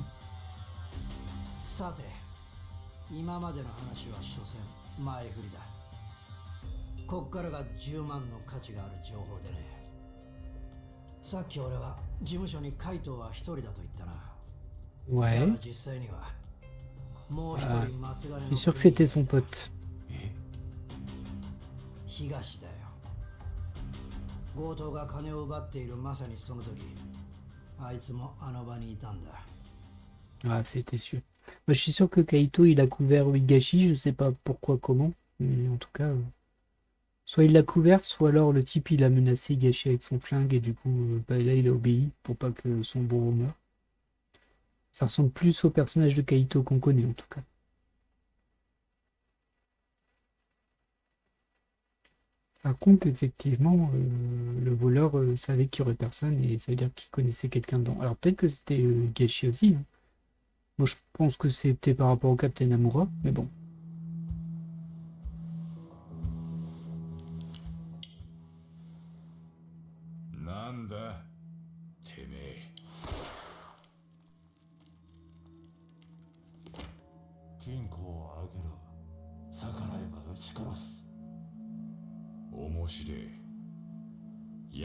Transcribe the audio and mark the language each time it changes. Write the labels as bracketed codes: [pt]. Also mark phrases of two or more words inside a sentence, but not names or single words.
[ja] さて、今までの話は所詮前振りだ。こっからが10万の価値がある情報でね。さっき俺は事務所に海藤は一人だと言ったな。だ [fr] Ouais. [ja] が実際にはもう一人松金の [fr] Je suis sûr que c'était son pote. [ja] 東だよ。強盗が金を奪っているまさにその時、あいつもあの場にいたんだ。 [fr] Ah, c'était sûr. Moi, je suis sûr que Kaito, il a couvert Higashi, je sais pas pourquoi, comment, mais en tout cas, soit il l'a couvert, soit alors le type, il a menacé Higashi avec son flingue, et du coup, bah, là, il a obéi pour pas que son bourreau meure. Ça ressemble plus au personnage de Kaito qu'on connaît, en tout cas. Par contre, effectivement, le voleur savait qu'il y aurait personne, et ça veut dire qu'il connaissait quelqu'un dedans. Alors peut-être que c'était Higashi aussi, hein. Moi, je pense que c'était par rapport au Captain Amura, mais bon. [ja] なんだてめえ。金庫をあげろ。逆らえば撃ち殺す。面白え。